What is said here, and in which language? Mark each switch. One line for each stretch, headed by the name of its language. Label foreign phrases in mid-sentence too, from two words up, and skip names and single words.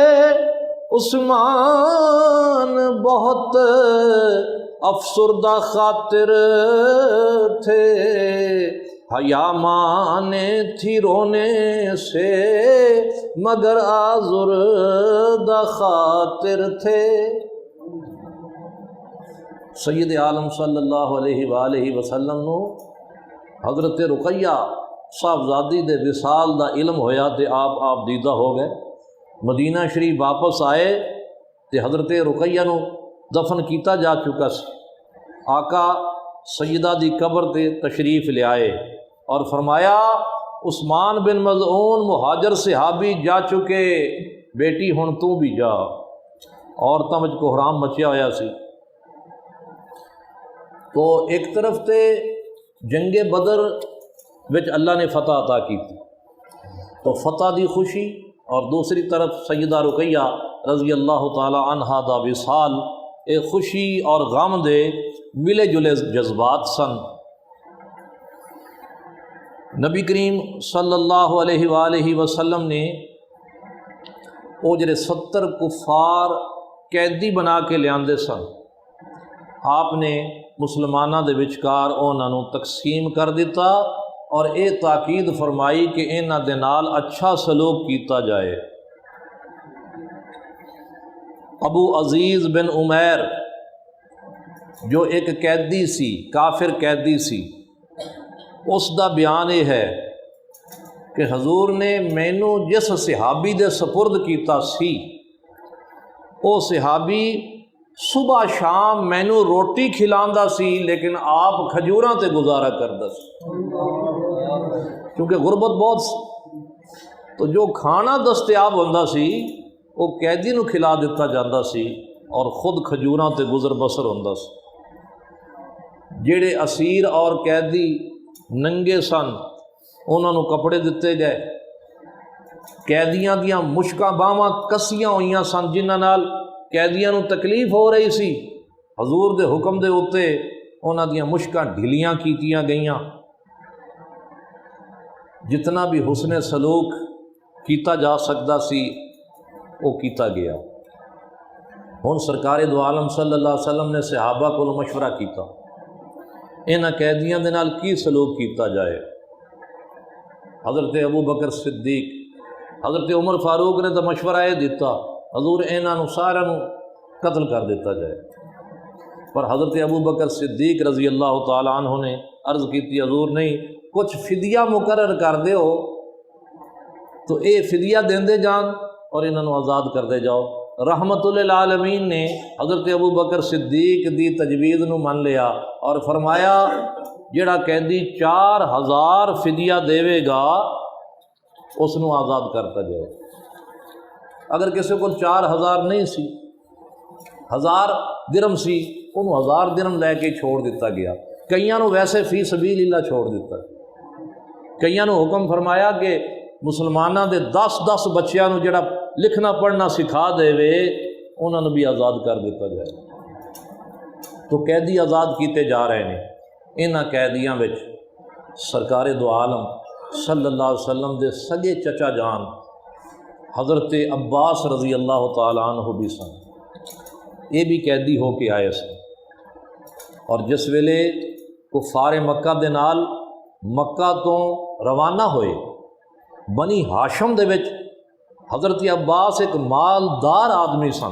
Urdu: عثمان بہت افسردہ خاطر تھے، حیا مانے تھی رونے سے مگر آزردہ خاطر تھے۔
Punjabi: سید عالم
Arabic: صلی اللہ علیہ وآلہ وسلم
Punjabi: نو حضرت رقیہ صاحبزادی دے وصال دا علم ہویا تے آپ دیدہ ہو گئے، مدینہ شریف واپس آئے تے حضرت رقیہ نو دفن کیتا جا چکا سی۔ آقا سیدہ دی قبر تے تشریف لے آئے اور فرمایا عثمان بن مظعون مہاجر صحابی جا چکے، بیٹی ہن تو بھی جا۔ عورتاں وچ کوحرام مچیا ہویا سی۔ تو ایک طرف تے جنگ بدر وچ اللہ نے فتح
Urdu: عطا کی تھی،
Punjabi: تو فتح دی خوشی، اور دوسری طرف سیدہ رقیہ
Arabic: رضی اللہ تعالی عنہا
Punjabi: دا وصال، ایک خوشی اور غم دے ملے جلے جذبات سن۔ نبی کریم
Arabic: صلی اللہ علیہ وآلہ وسلم
Punjabi: نے وہ جڑے 70 کفار قیدی بنا کے لیاندے سن، آپ نے مسلمانہ دے وچکار انہاں نوں تقسیم کر دیتا اور اے تاکید فرمائی کہ انہاں دے نال اچھا سلوک کیتا جائے۔ ابو عزیز بن عمیر جو ایک قیدی سی، کافر قیدی سی، اس دا
Urdu: بیان یہ ہے کہ
Punjabi: حضور نے مینوں جس صحابی دے سپرد کیتا سی، وہ صحابی صبح شام مینوں روٹی کھلاندا سی، لیکن آپ کھجوراں تے گزارا کردا سی، کیونکہ غربت بہت سی۔ تو جو کھانا دستیاب ہوندا سی وہ قیدی نو کھلا دیتا جاندہ سی، اور خود کھجوراں تے گزر بسر ہوندا سی۔ جڑے اسیر اور قیدی ننگے سن انہاں نو کپڑے دتے گئے، قیدیاں دیاں مشکاں باواں کسیاں ہوئیاں سن جنہاں نال قیدیاں نو تکلیف ہو رہی سی، حضور دے حکم دے اوتے انہاں دیاں مشکاں ڈھیلیاں کیتیاں گئیاں۔ جتنا بھی حسن سلوک کیتا جا سکتا سی وہ کیتا گیا۔ ہن سرکار دو عالم
Arabic: صلی اللہ علیہ وسلم
Punjabi: نے صحابہ کو مشورہ کیتا انہاں قیدیاں دے نال کی سلوک کیتا جائے۔ حضرت ابو بکر صدیق، حضرت عمر فاروق نے تو مشورہ یہ دیتا حضور انہاں نو سارا نو قتل کر دیتا جائے، پر حضرت ابو بکر صدیق
Arabic: رضی اللہ تعالی عنہ
Punjabi: نے عرض کیتی حضور نہیں، کچھ فدیہ مقرر کر دے ہو تو اے فدیہ دیندے جان اور انہاں نو آزاد کر دے جاؤ۔ رحمت للعالمین نے حضرت ابو بکر صدیق دی تجویز نو من لیا اور فرمایا جڑا قیدی 4000 فدیہ دیوے گا اس نو آزاد کرتا جائے۔ اگر کسی کو 4000 نہیں سی 1000 درہم سی انہوں 1000 درہم لے کے چھوڑ دیتا گیا، کئیاں نو ویسے
Arabic: فی سبیل اللہ
Punjabi: چھوڑ دیتا، کئیاں نو حکم فرمایا کہ مسلماناں دے 10 بچیاں نو جڑا لکھنا پڑھنا سکھا دے وے انہاں نو بھی آزاد کر دیتا جائے۔ تو قیدی آزاد کیتے جا رہے ہیں۔ انہاں قیدیاں وچ سرکار دو عالم
Arabic: صلی اللہ علیہ وسلم
Punjabi: دے سگے چچا جان حضرت عباس
Arabic: رضی اللہ تعالیٰ عنہ
Punjabi: بھی سن، یہ بھی قیدی ہو کے آئے سن۔ اور جس ویلے کفار مکہ دے نال مکہ تو روانہ ہوئے، بنی ہاشم دے وچ حضرت عباس ایک مالدار آدمی سن۔